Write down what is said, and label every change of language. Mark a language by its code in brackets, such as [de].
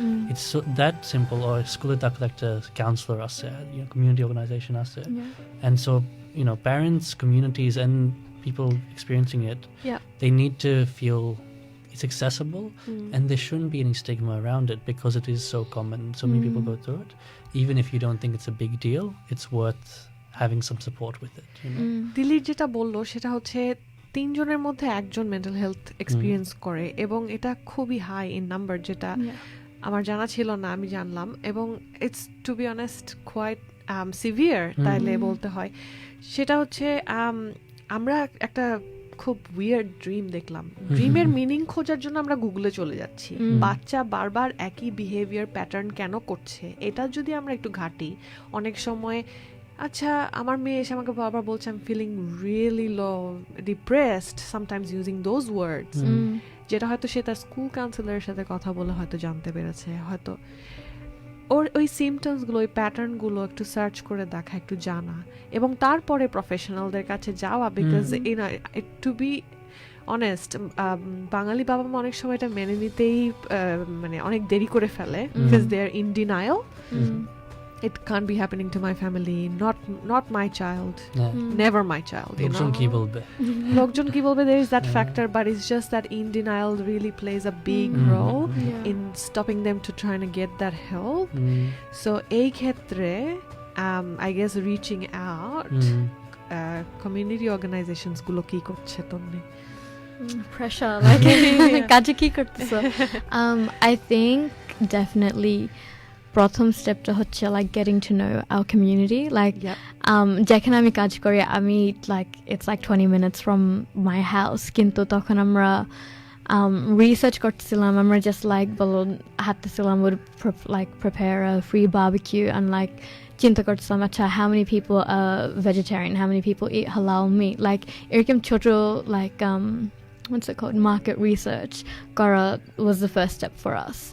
[en] It's so that simple. Or school doctor, counselor, community organization, and so parents, communities, and people experiencing it, they need to feel it's accessible, and there shouldn't be any stigma around it because it is so common. So many people go through it. Even if you don't think it's a big deal, it's worth having some support with it. [bn] Dilip যেটা বললো সেটা হচ্ছে 3 জনের মধ্যে একজন mental health experience করে, এবং এটা খুবই হাই ইন নাম্বার, যেটা আমার জানা ছিল না, আমি জানলাম। এবং [en] it's to be honest quite severe [bn] তাইলে বলতে হয়। সেটা হচ্ছে আমরা একটা খুব উইয়ার্ড ড্রিম দেখলাম। ড্রিমের মিনিং খোঁজার জন্য আমরা গুগলে চলে যাচ্ছি। বাচ্চা বারবার একই বিহেভিয়ার প্যাটার্ন কেন করছে, এটা যদি আমরা একটু ঘাঁটি, অনেক সময় আচ্ছা আমার মেয়ে এসে আমাকে বারবার বলছে [en] I am feeling really low, depressed, sometimes using those words, [bn] যেটা হয়তো সে তার স্কুল কাউন্সিলরের সাথে কথা বলে হয়তো জানতে পেরেছে, হয়তো ওর ওই সিমটমসগুলো, ওই প্যাটার্নগুলো একটু সার্চ করে দেখা, একটু জানা, এবং তারপরে প্রফেশনালদের কাছে যাওয়া। বিকজ টু বি অনেস্ট, বাঙালি বাবা মা অনেক সময় এটা মেনে নিতেই মানে অনেক দেরি করে ফেলে, because [en] They are in denial. it can't be happening to my family, not my child, Yeah. never my child, you [bn] লোকজন [en] know. [bn] কি বলবে? লোকজন কি বলবে, [en] there is that factor, but it's just that in denial really plays a big role Yeah. in stopping them to trying to get that help. So [bn] এই ক্ষেত্রে [en] I guess reaching out, community organizations গুলো [bn] কি করছে তোমরা? Pressure, like কাজে কি করতেছো? [en] I think definitely [bn] প্রথম স্টেপটা হচ্ছে [en] like getting to know our community, like [bn] যেখানে আমি কাজ করি আমি [en] like it's like 20 minutes from my house, [bn] কিন্তু তখন আমরা [en] research করতেছিলাম, আমরা just like বলো হাঁটতেছিলাম, would like prepare a free barbecue and like [bn] চিন্তা করতেছিলাম আচ্ছা [en] how many people are vegetarian, how many people eat halal meat, like এরকম ছোট like what's it called, market research করা was the first step for us.